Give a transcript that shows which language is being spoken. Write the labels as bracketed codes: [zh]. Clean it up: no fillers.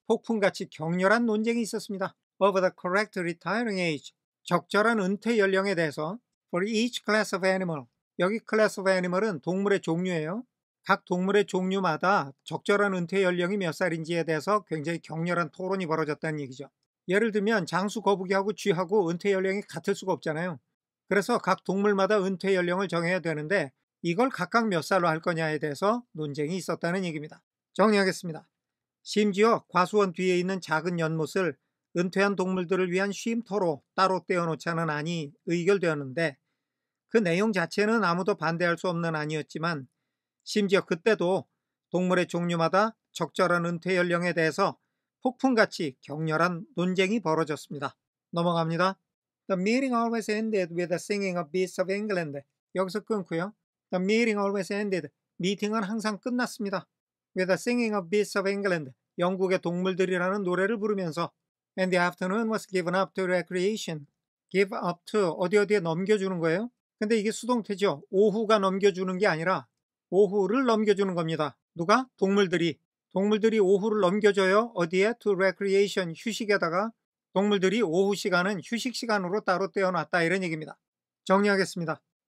[ko] 폭풍같이 격렬한 논쟁이 있었습니다. [en] Over the correct retiring age. [ko] 적절한 은퇴 연령에 대해서 [en] for each class of animal. [ko] 여기 class of animal은 동물의 종류예요. 각 동물의 종류마다 적절한 은퇴 연령이 몇 살인지에 대해서 굉장히 격렬한 토론이 벌어졌다는 얘기죠. 예를 들면 장수, 거북이하고 쥐하고 은퇴 연령이 같을 수가 없잖아요. 그래서 각 동물마다 은퇴 연령을 정해야 되는데 이걸 각각 몇 살로 할 거냐에 대해서 논쟁이 있었다는 얘기입니다. 정리하겠습니다. 심지어 과수원 뒤에 있는 작은 연못을 은퇴한 동물들을 위한 쉼터로 따로 떼어놓자는 안이 의결되었는데 그 내용 자체는 아무도 반대할 수 없는 안이었지만 심지어 그때도 동물의 종류마다 적절한 은퇴 연령에 대해서 폭풍같이 격렬한 논쟁이 벌어졌습니다. 넘어갑니다. [en] The meeting always ended with the singing of Beasts of England. [ko] 여기서 끊고요. [en] The meeting always ended. [ko] 미팅은 항상 끝났습니다. [en] With the singing of Beasts of England. [ko] 영국의 동물들이라는 노래를 부르면서 [en] And the afternoon was given up to recreation. Give up to [ko] 어디에 넘겨주는 거예요. 근데 이게 수동태죠. 오후가 넘겨주는 게 아니라 오후를 넘겨주는 겁니다. 누가? 동물들이 오후를 넘겨줘요. 어디에? [en] To recreation, [ko] 휴식에다가 동물들이 오후 시간은 휴식 시간으로 따로 떼어놨다 이런 얘기입니다. 정리하겠습니다.